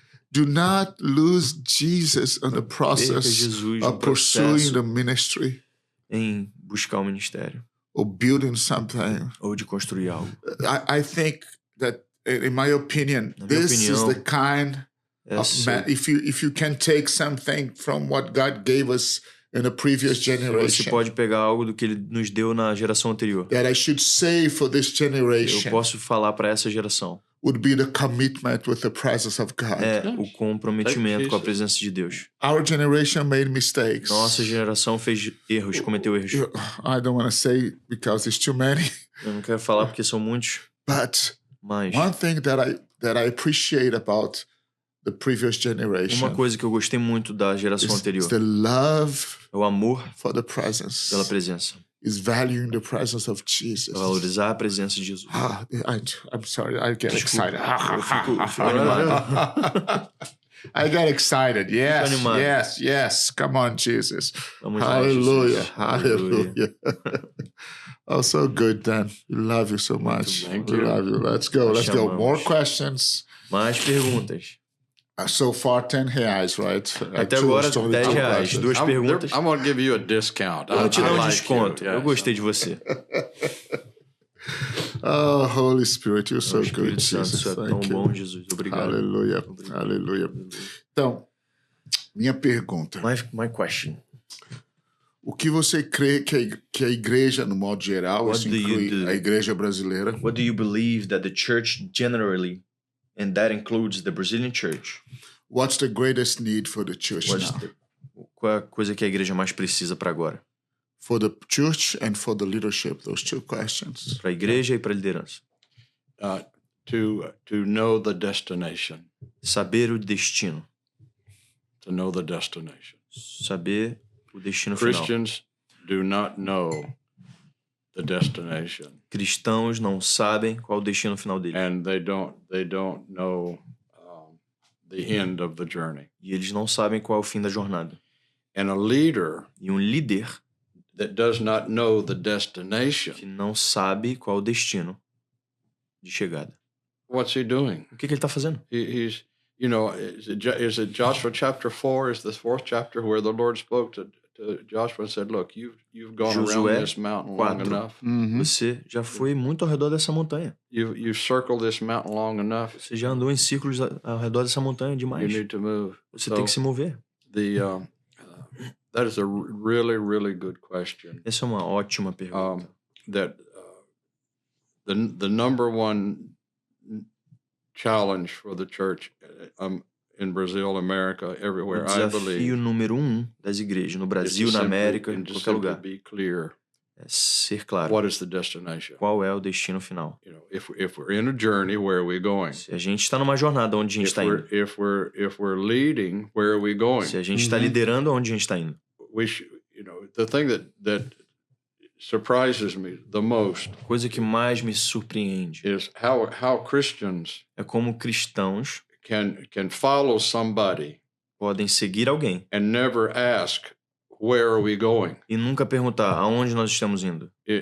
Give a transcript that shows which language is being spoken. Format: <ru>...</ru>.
<en>Do not lose Jesus in the process of pursuing the ministry.</en> <pt>Em buscar o ministério.</pt> <en>Or building something.</en> <pt>Ou de construir algo.</pt> <en>I think that. In my opinion, this is the kind of if you can take something from what God gave us in a previous generation.</en> <pt>Você pode pegar algo do que ele nos deu na geração anterior.</pt> <en>That I should say for this generation.</en> <pt>Eu posso falar para essa geração.</pt> <en>Would be the commitment with the presence of God.</en> <pt>É o comprometimento com a presença de Deus.</pt> <en>Our generation made mistakes.</en> <pt>Nossa geração fez erros, cometeu erros.</pt> <en>I don't want to say because it's too many.</en> <pt>Eu não quero falar porque são muitos.</pt> <en>But</en> <pt>mas</pt> <en>one thing that I appreciate about the previous generation.</en> <pt>Uma coisa que eu gostei muito da geração anterior.</pt> <en>The love</en> <pt>é o amor</pt> <en>for the presence.</en> <pt>Pela presença.</pt> <en>Is valuing the presence of Jesus.</en> <pt>Valorizar a presença de Jesus.</pt> <en>I'm sorry, I get excited.</en> <pt>Eu fico animado.</pt> <en>I got excited. Yes. Come on, Jesus. Hallelujah. Hallelujah. Oh, so good, Dan. We love you so much. Thank you. We love you. Let's go. More questions.</en> <pt>Mais perguntas.</pt> <en>So far, R$10, right?</en> <pt>Até agora, R$10. 2 perguntas.</pt> <en>I'm going to give you a discount.</en> <pt>Eu vou te dar um desconto. Eu gostei de você.</pt> <en>Oh, Holy Spirit, you're so good, Jesus.</en> <pt>É tão bom, Jesus. Obrigado. Aleluia. Aleluia. Então, minha pergunta.</pt> <en>My question.</en> <pt>O que você crê que a igreja, no modo geral, isso inclui a igreja brasileira?</pt> <en>What do you believe that the church generally, and that includes the Brazilian church? What's the greatest need for the church now?</en> <pt>Qual é a coisa que a igreja mais precisa para agora?</pt> <en>For the church and for the leadership, those 2 questions.</en> <pt>Para a igreja e para a liderança.</pt> <en>To know the destination.</en> <pt>Saber o destino.</pt> <en>To know the destination.</en> <pt>Saber o destino final.</pt> <en>Christians do not know the destination.</en> <pt>Cristãos não sabem qual é o destino final deles.</pt> <en>And they don't know the end of the journey.</en> <pt>E eles não sabem qual é o fim da jornada.</pt> <en>And a leader</en> <pt>e um líder</pt> <en>that does not know the destination,</en> <pt>que não sabe qual é o destino de chegada.</pt> <en>What's he doing?</en> <pt>O que ele está fazendo?</pt> <en>He's, is it Joshua chapter 4? Is the 4th chapter where the Lord spoke to Joshua and said, "Look, you've gone</en> <pt>Josué</pt> <en>around this mountain long enough.</en> <pt>Você já foi muito ao redor dessa montanha.</pt> <en>You've circled this mountain long enough.</en> <pt>Você já andou em círculos ao redor dessa montanha demais.</pt> <en>You need to move.</en> <pt>Você tem que se mover.</pt> <en>That is a really, really good question.</en> <pt>Essa é uma ótima pergunta.</pt> <en>The number one challenge for the church in Brazil, America, everywhere, I believe.</en> <pt>O desafio número 1 das igrejas no Brasil, na América, em qualquer lugar.</pt> <en>Be clear.</en> <pt>É ser claro.</pt> <en>What is the destination?</en> <pt>Qual é o destino final?</pt> <en>If we're in a journey, where are we going?</en> <pt>Se a gente está numa jornada, onde a gente está indo?</pt> <en>If we're leading, where are we going?</en> <pt>Se a gente está liderando, onde a gente está indo?</pt> <en>The thing that surprises me the most.</en> <pt>Coisa que mais me surpreende.</pt> <en>Is how Christians.</en> <pt>É como cristãos</pt> <en>can follow somebody.</en> <pt>Podem seguir alguém.</pt> <en>And never ask, where are we going?</en> <pt>E nunca perguntar aonde nós estamos indo.</pt>